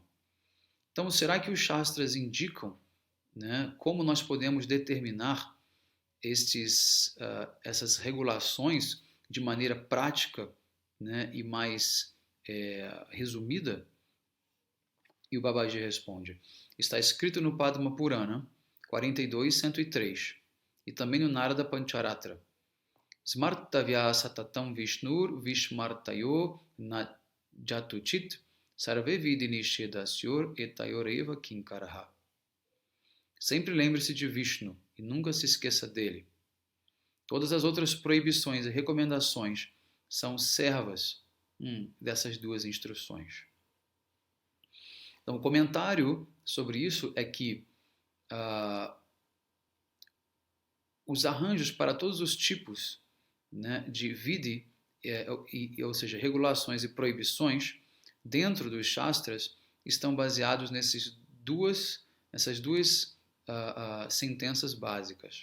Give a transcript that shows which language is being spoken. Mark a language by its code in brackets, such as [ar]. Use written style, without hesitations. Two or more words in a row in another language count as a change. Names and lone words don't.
[pt] Então, será que os Shastras indicam, né, como nós podemos determinar essas regulações de maneira prática, né, e mais resumida? E o Babaji responde: está escrito no Padma Purana 42.103 e também no Narada Pancharatra: [sa] स्मर्तव्यः सततं विष्णुर् विस्मर्तव्यो न जातुचित् सर्वे विधि निषेधाः स्युर् एतयोर् एव किङ्कराः. [pt] Sempre lembre-se de Vishnu e nunca se esqueça dele. Todas as outras proibições e recomendações são servas dessas duas instruções. Então, o comentário sobre isso é que os arranjos para todos os tipos, né, de vidhi, ou seja, regulações e proibições dentro dos Shastras estão baseados nessas duas sentenças básicas.